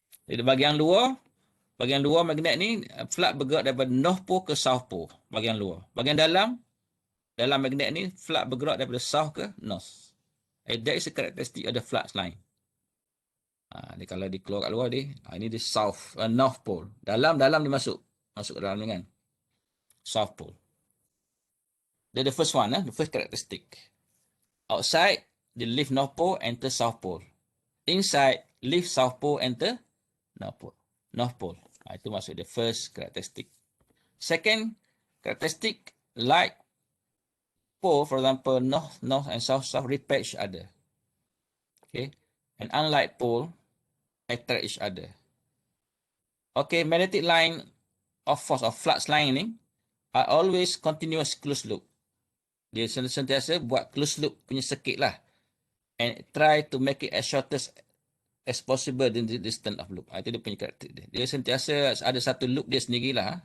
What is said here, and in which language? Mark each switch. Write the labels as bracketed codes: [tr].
[ms] Jadi bahagian luar magnet ni flux bergerak daripada north pole ke south pole. Bahagian luar. Bahagian dalam magnet ni flux bergerak daripada south ke north. [en] That is a characteristic of the flux line. [ms] Dia kalau dia keluar kat luar dia, ini dia north pole. Dalam dia masuk ke dalam ni kan. [en] South pole. That's the first one, the first characteristic. Outside, they leave north pole, enter south pole. Inside, leave south pole, enter north pole. [ms] Itu masuk [en] the first characteristic. Second characteristic, like pole, for example, north and south repel each other. Okay, and unlike pole, attract each other. Okay, magnetic line of force of flux line ni are always continuous closed loop. [ms] Dia sentiasa buat closed loop punya circuit lah. [en] And try to make it as shortest as possible in the distance of loop. [ms] Itu dia punya karakter dia. Dia sentiasa ada satu loop dia sendiri lah.